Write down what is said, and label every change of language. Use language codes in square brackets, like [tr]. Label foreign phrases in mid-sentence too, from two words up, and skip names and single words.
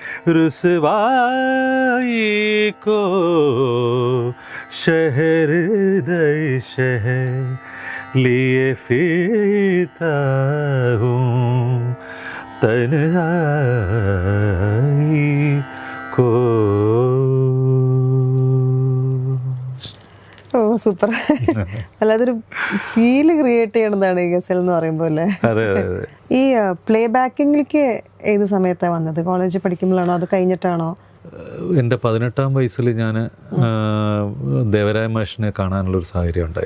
[ur] रुसवाई को शहर दर शहर लिए फिरता हूँ तन्हाई को. [ml] ഓ സൂപ്പർ. അല്ലാതൊരു [en] feel create [ml] ചെയ്യണതാണ് ഈ ഗസൽ എന്ന് പറയുമ്പോൾ അല്ലേ? അതെ അതെ അതെ. ഈ പ്ലേ ബാക്കിങ്ങിലേക്ക് ഏത് സമയത്താണ് വന്നത്? കോളേജിൽ പഠിക്കുമ്പോഴാണോ അത് കഴിഞ്ഞിട്ടാണോ? എൻ്റെ 18-ാം വയസ്സിൽ ഞാൻ ദേവരായ മാഷിനെ കാണാനുള്ളൊരു സാഹചര്യം ഉണ്ടായി.